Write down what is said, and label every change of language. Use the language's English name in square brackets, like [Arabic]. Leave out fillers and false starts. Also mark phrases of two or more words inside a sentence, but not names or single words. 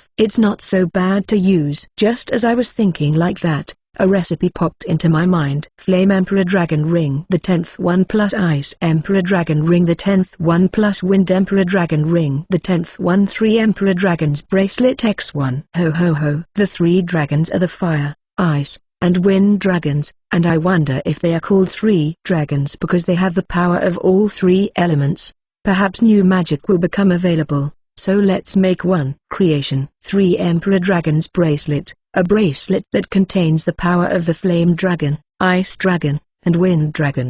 [English] It's not so bad to use. Just as I was thinking like that, a recipe popped into my mind. Flame Emperor Dragon Ring, the 10th one, plus Ice Emperor Dragon Ring, the 10th one, plus Wind Emperor Dragon Ring, the 10th one. 3 Emperor Dragons Bracelet X1. Ho ho ho. The 3 dragons are the Fire, Ice, and Wind dragons, and I wonder if they are called 3 dragons because they have the power of all 3 elements. Perhaps new magic will become available, so let's make one. Creation. 3 Emperor Dragon's Bracelet, a bracelet that contains the power of the Flame Dragon, Ice Dragon, and Wind Dragon.